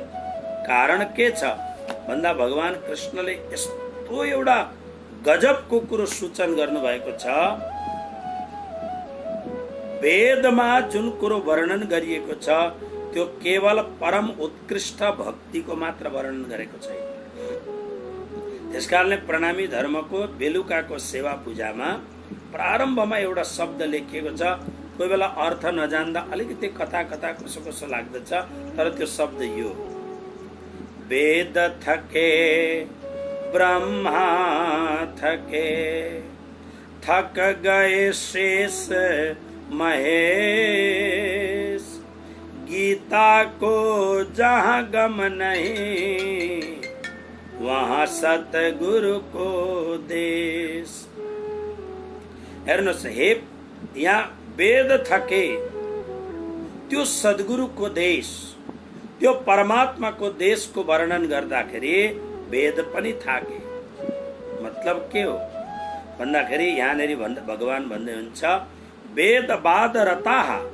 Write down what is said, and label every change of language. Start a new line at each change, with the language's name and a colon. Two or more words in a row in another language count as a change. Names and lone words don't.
Nepali: कारण के छ भन्दा भगवान कृष्णले यस्तो एउटा गजबको कुरो सूचन गर्नुभएको छ, वेदमा जुन कुरो वर्णन गरिएको छ त्यो केवल परम उत्कृष्ट भक्तिको मात्र वर्णन गरेको छैन। त्यसकारणले प्रणामी धर्मको बेलुकाको सेवा पूजामा प्रारम्भमा एउटा शब्द लेखिएको छ, कोही बेला अर्थ नजान्दा अलिकति कता कता कसो कसो लाग्दछ, तर त्यो शब्द यो
Hindi: वेद थके ब्रह्मा थके, थक गए शेष महेश, गीता को जहाँ गम नहीं वहाँ सतगुरु को देश।
Nepali: हेर्नुहोस्, हे यहाँ
Hindi: वेद थके,
Nepali: त्यो सद्गुरुको देश, त्यो परमात्माको देशको वर्णन गर्दाखेरि वेद पनि थाके। मतलब के हो भन्दाखेरि यहाँनेरि भगवान भन्दै हुन्छ
Sanskrit: वेदवाद रताः।